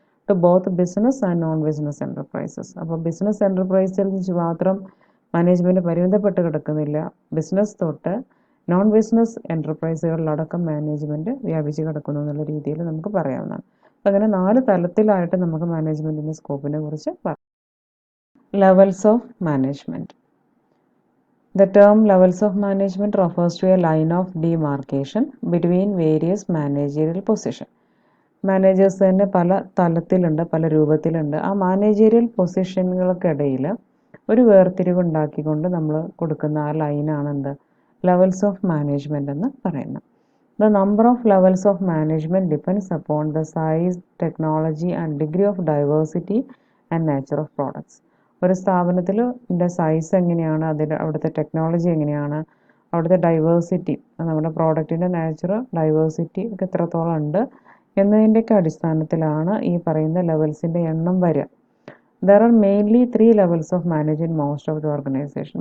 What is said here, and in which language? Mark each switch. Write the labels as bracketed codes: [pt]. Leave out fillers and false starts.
[en] To both business and non business enterprises. [ml] അപ്പോൾ business എൻ്റർപ്രൈസിൽ മാത്രം management പരിമിതപ്പെട്ട് കിടക്കുന്നില്ല, business തൊട്ട് non business എൻ്റർപ്രൈസുകളിലടക്കം management വ്യാപിച്ച് കിടക്കുന്നു എന്നുള്ള രീതിയിൽ നമുക്ക് പറയാവുന്നതാണ്. അങ്ങനെ 4 തലത്തിലായിട്ട് നമുക്ക് മാനേജ്മെൻറ്റിൻ്റെ സ്കോപ്പിനെ കുറിച്ച് പറയാം. [en] Levels of management. The term levels of management refers to a line of demarcation between various managerial positions. [ml] Managers തന്നെ പല തലത്തിലുണ്ട്, പല രൂപത്തിലുണ്ട്. ആ മാനേജീരിയൽ പൊസിഷനുകൾക്കിടയിൽ ഒരു വേർതിരിവ് ഉണ്ടാക്കിക്കൊണ്ട് നമ്മൾ കൊടുക്കുന്ന ആ ലൈനാണ് എന്ത്, ലെവൽസ് ഓഫ് മാനേജ്മെൻറ്റ് എന്ന് പറയുന്നത്. [en] The number of levels of management depends upon the size, technology and degree of diversity and nature of products. [ml] ഒരു സ്ഥാപനത്തിൽ സൈസ് എങ്ങനെയാണ്, അവിടുത്തെ ടെക്നോളജി എങ്ങനെയാണ്, അവിടുത്തെ ഡൈവേഴ്സിറ്റി, നമ്മുടെ പ്രോഡക്റ്റിൻ്റെ നാച്ചർ ഡൈവേഴ്സിറ്റി ഒക്കെ എത്രത്തോളം ഉണ്ട് എന്നതിൻ്റെയൊക്കെ അടിസ്ഥാനത്തിലാണ് ഈ പറയുന്ന ലെവൽസിൻ്റെ എണ്ണം വരിക. [en] There are mainly 3 levels of management most of the organization.